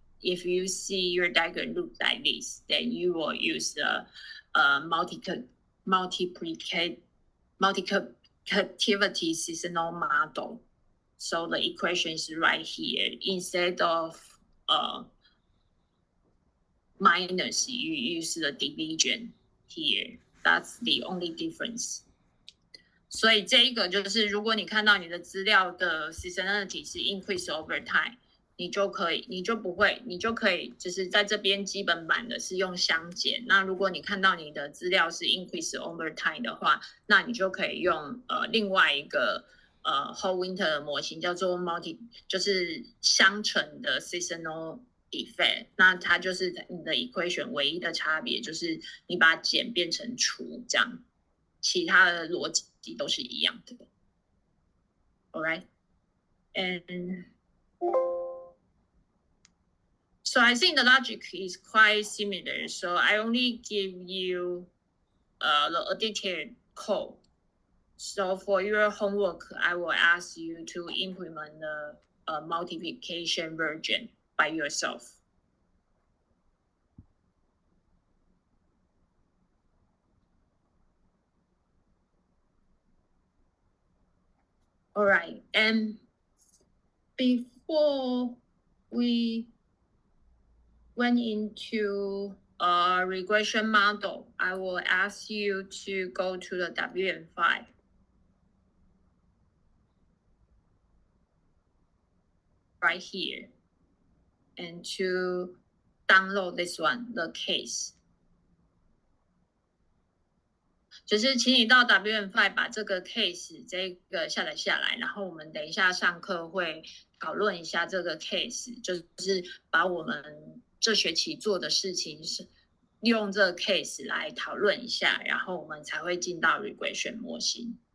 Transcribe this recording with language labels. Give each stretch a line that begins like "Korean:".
English: If you see your diagram look like this, then you will use the multiplicativity seasonal model. So the equation is right here. Instead of minus, you use the division here. That's the only difference.
Chinese: 所以这一个就是，如果你看到你的资料的 seasonality 是
English: increase over time，
Chinese: 你就可以就是在这边基本版的是用相减。那如果你看到你的资料是
English: increase over time
Chinese: 的话，那你就可以用另外一个whole winter 的模型叫做就是相乘的 seasonal effect。那它就是你的 equation 唯一的差别就是你把减变成除这样，其他的逻辑都是一样的。
English: All right, and so I think the logic is quite similar. So I only give you the additive code. So for your homework, I will ask you to implement the multiplication version by yourself. All right, and before we went into a regression model, I will ask you to go to the WM5. Right here, and to download this one, the case.
Chinese: 就是请你到 WM5 把这个 case 这个下载下来，然后我们等一下上课会讨论一下这个 case， 就是把我们这学期做的事情是用这个 case 来讨论一下，然后我们才会进到 regression 模型。